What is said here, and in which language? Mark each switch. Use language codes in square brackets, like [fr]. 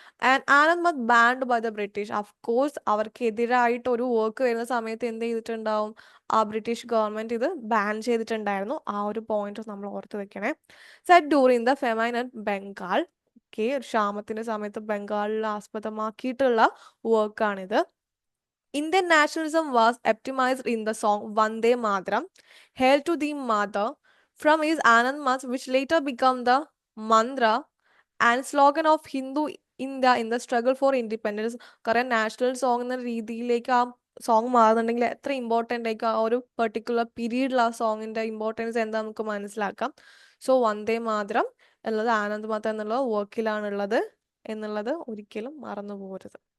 [en] And Anandamath banned by the British. [ml] Of course അവർക്കെതിരായിട്ട് ഒരു work വരുന്ന സമയത്ത് എന്ത് ചെയ്തിട്ടുണ്ടാവും? ആ ബ്രിട്ടീഷ് ഗവൺമെന്റ് ഇത് ബാൻ ചെയ്തിട്ടുണ്ടായിരുന്നു. ആ ഒരു പോയിന്റ് നമ്മൾ ഓർത്ത് വെക്കണേ. [en] Set during the famine at Bengal. [ml] Okay, ക്ഷാമത്തിന്റെ സമയത്ത് ബംഗാളിൽ ആസ്പദമാക്കിയിട്ടുള്ള വർക്കാണിത്. [en] Indian nationalism was optimized in the song Vande Mataram, Hail to the Mother, from his Anand Math, which later became the mantra and slogan of Hindu India in the struggle for independence. [ml] കാരണം national song എന്ന രീതിയിലേക്ക് ആ song മാറുന്നുണ്ടെങ്കിൽ എത്ര important ആയിരിക്കും ആ ഒരു particular പീരീഡിൽ ആ സോങ്ങിന്റെ ഇമ്പോർട്ടൻസ് എന്താ നമുക്ക് മനസ്സിലാക്കാം. സോ വന്ദേ മാതരം എന്നുള്ളത് ആനന്ദ് മാത എന്നുള്ള വർക്കിലാണുള്ളത് എന്നുള്ളത് ഒരിക്കലും മറന്നു പോകരുത്.